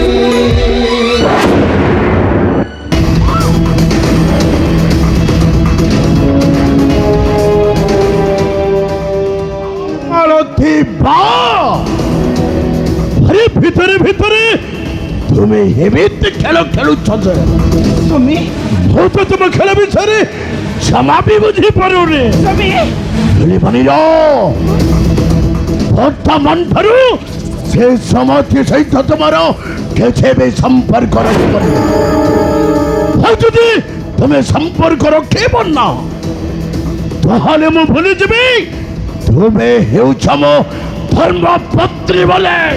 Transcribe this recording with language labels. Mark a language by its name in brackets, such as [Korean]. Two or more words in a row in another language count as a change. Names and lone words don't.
[Odia] ମାଳତୀ ବା ଆରେ ଭିତରେ ଭିତରେ ତୁମେ ହେବିତେ ଖେଳ ଖେଳୁଛ ଯେ স্বামী ମୁଁ ତ ତୁମ ଖେଳ ବିଷୟରେ ଜମା ବି ବୁଝିପାରୁନି ସ୍ବାମୀ ଖେଳିବନି ବର୍ତ୍ତମାନ ଠାରୁ ସେ ସମାଧି ସହିତ ତୁମର କିଛି ବି ସମ୍ପର୍କ ରଖିବନି ଆଉ ଯଦି ତୁମେ ସମ୍ପର୍କ ରଖିବ ନା ତାହେଲେ ମୁଁ ଭୁଲିଯିବି ତୁମେ ହେଉଛ ମୋ ଧର୍ମପତ୍ନୀ ବୋଲେ